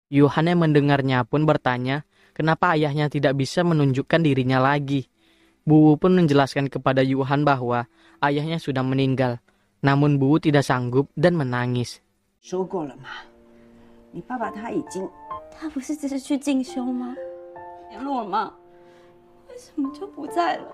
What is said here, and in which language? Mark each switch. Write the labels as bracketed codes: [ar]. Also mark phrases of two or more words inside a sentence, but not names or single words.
[id] Yuhan yang mendengarnya pun bertanya, kenapa ayahnya tidak bisa menunjukkan dirinya lagi. Bu pun menjelaskan kepada Yuhan bahwa ayahnya sudah meninggal. Namun Bu tidak sanggup dan menangis. [zh] 说过了嘛，你爸爸他不是只是去进修吗？联络吗？为什么就不在了？